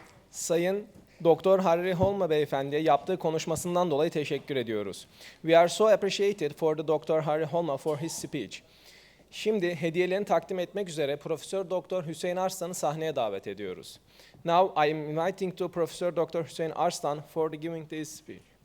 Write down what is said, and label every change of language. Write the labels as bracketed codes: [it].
[tr] Sayın Doktor Harri Holma beyefendiye yaptığı konuşmasından dolayı teşekkür ediyoruz. [en] We are so appreciated for the Dr. Harri Holma for his speech. [tr] Şimdi hediyelerini takdim etmek üzere Profesör Doktor Hüseyin Arslan'ı sahneye davet ediyoruz. [en] Now I am inviting to Professor Dr. Hüseyin Arslan for the giving this speech.